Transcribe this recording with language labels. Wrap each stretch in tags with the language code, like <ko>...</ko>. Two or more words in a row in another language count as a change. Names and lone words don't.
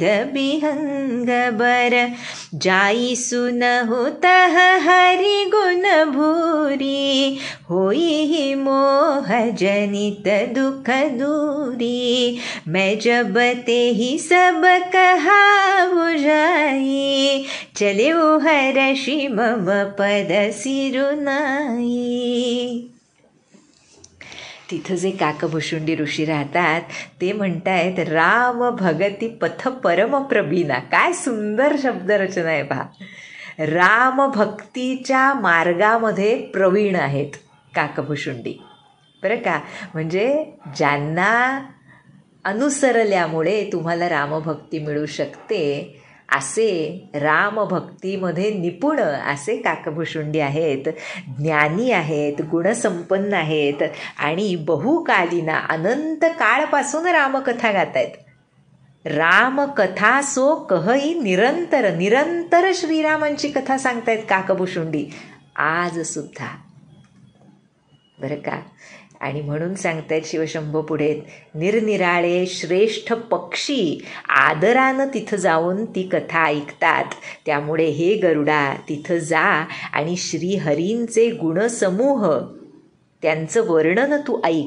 <awa>विहंग बर, जाई सुनहु तह हरि गुण भूरी, होई ही मोह जनित दुख दूरी, मैं जब ते ही सब कहा बुझाई, चले हर्षी मम पद सिरुनाई.</awa> <mr>तिथं जे काकभुशुंडी ऋषी राहतात ते म्हणतायत,</mr> <awa>राम भगती पथ परम प्रवीणा.</awa> <mr>काय सुंदर शब्दरचना आहे पहा. राम भक्तीच्या मार्गामध्ये प्रवीण आहेत काकभुशुंडी, बरं का. म्हणजे ज्यांना अनुसरल्यामुळे तुम्हाला रामभक्ती मिळू शकते, असे रामभक्तीमध्ये निपुण असे काकभुशुंडी आहेत, ज्ञानी आहेत, गुणसंपन्न आहेत आणि बहुकालीना अनंत काळपासून रामकथा गातायत.</mr> <awa>रामकथा सो कहई निरंतर,</awa> <mr>निरंतर श्रीरामांची कथा सांगतायत काकभुशुंडी आज सुद्धा, बरं का. आणि म्हणून सांगतायत शिवशंभो पुढे, निरनिराळे श्रेष्ठ पक्षी आदरानं तिथं जाऊन ती कथा ऐकतात. त्यामुळे हे गरुडा तिथं जा आणि श्रीहरींचे गुणसमूह त्यांचं वर्णन तू ऐक.</mr>